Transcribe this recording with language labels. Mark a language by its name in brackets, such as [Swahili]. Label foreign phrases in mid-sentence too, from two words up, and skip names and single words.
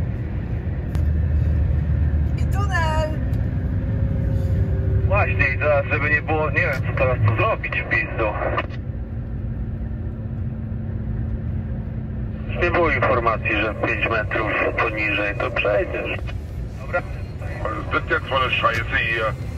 [Polish] I tunel! Właśnie i teraz, żeby nie było, nie wiem co teraz tu zrobić w pizdu. Nie było informacji, że 5 metrów poniżej to przejdziesz. Dobra. [German] Was ist das jetzt für eine Scheiße hier?